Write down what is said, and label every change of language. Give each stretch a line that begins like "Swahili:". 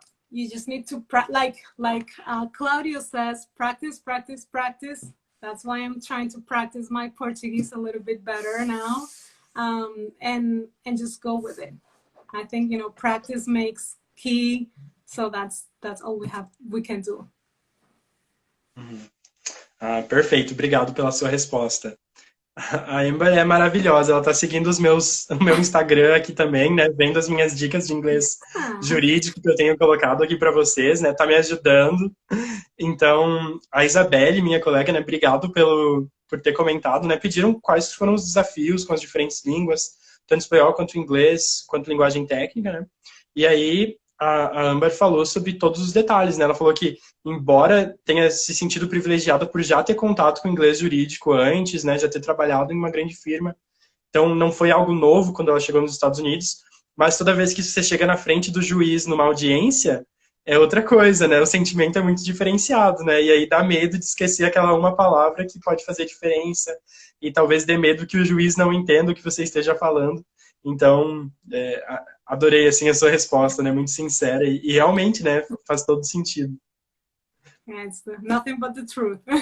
English: You just need to, like Claudio says, practice, practice, practice. That's why I'm trying to practice my Portuguese a little bit better now, and just go with it. I think, you know, practice makes key. So that's all we can do.
Portuguese: Perfeito, obrigado pela sua resposta. A Amber é maravilhosa, ela tá seguindo o meu Instagram aqui também, né, vendo as minhas dicas de inglês jurídico que eu tenho colocado aqui para vocês, né, tá me ajudando. Então, a Isabelle, minha colega, né, obrigado por ter comentado, né, pediram quais foram os desafios com as diferentes línguas, tanto espanhol quanto inglês, quanto linguagem técnica, né, e aí a Amber falou sobre todos os detalhes, né? Ela falou que, embora tenha se sentido privilegiada por já ter contato com inglês jurídico antes, né? Já ter trabalhado em uma grande firma, então não foi algo novo quando ela chegou nos Estados Unidos, mas toda vez que você chega na frente do juiz numa audiência, é outra coisa, né? O sentimento é muito diferenciado, né? E aí dá medo de esquecer aquela uma palavra que pode fazer diferença, e talvez dê medo que o juiz não entenda o que você esteja falando. Então, adorei, assim, a sua resposta, né? Muito sincera e realmente, né? Faz todo sentido.
English: It's nothing but the truth.